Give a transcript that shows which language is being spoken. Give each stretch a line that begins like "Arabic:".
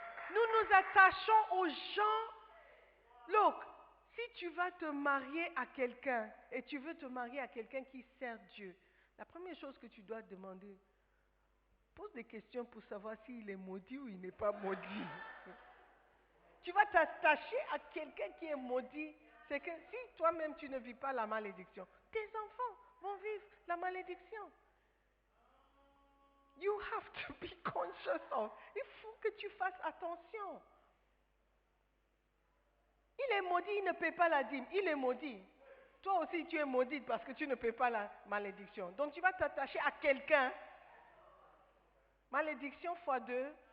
French: Nous nous attachons aux gens. Look, si tu vas te marier à quelqu'un et tu veux te marier à quelqu'un qui sert Dieu, la première chose que tu dois demander, pose des questions pour savoir s'il est maudit ou il n'est pas maudit. Tu vas t'attacher à quelqu'un qui est maudit, c'est que si toi-même tu ne vis pas la malédiction, tes enfants vont vivre la malédiction.
English: You have to be conscious of.
French: Il faut que tu fasses attention. Il est maudit, il ne paie pas la dîme. Il est maudit. Toi aussi, tu es maudite parce que tu ne paies pas la malédiction. Donc, tu vas t'attacher à quelqu'un. Malédiction x2.